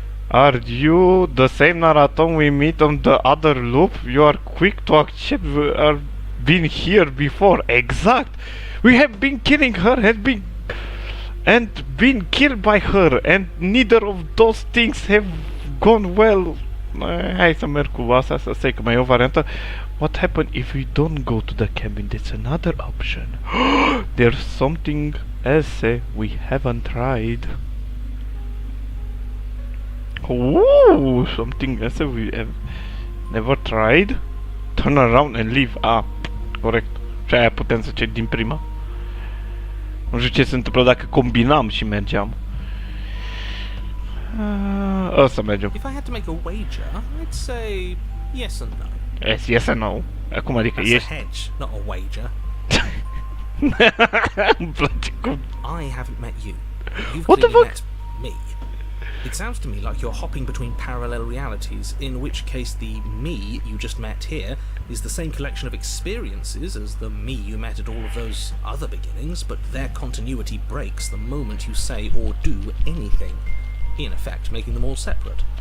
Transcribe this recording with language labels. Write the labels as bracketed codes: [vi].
[en] Are you the same narrator we meet on the other loop? You are quick to accept we are been here before. Exact. We have been killing her and been killed by her, and neither of those things have gone well. [ro] Hai să merg cu asta, să stai că mai e o variantă. [en] What happened if we don't go to the cabin? That's another option. There's something else we haven't tried. Ooh, something else we have never tried. Turn around and leave. Corect. [ro] Și aia putem să din prima. Nu știu ce se întâmplă dacă combinam și mergeam. Ăsta mergem. [en] If I had to make a wager, I'd say yes and no. Yes and no. [ro] Acum adică [en] That's [ro] ești... [en] a hedge, not a wager. [ro] Îmi place cum... [en] I haven't met you. You've What the clearly fuck? met me. It sounds to me like you're hopping between parallel realities, in which case the me you just met here is the same collection of experiences as the me you met at all of those other beginnings, but their continuity breaks the moment you say or do anything, in effect making them all separate.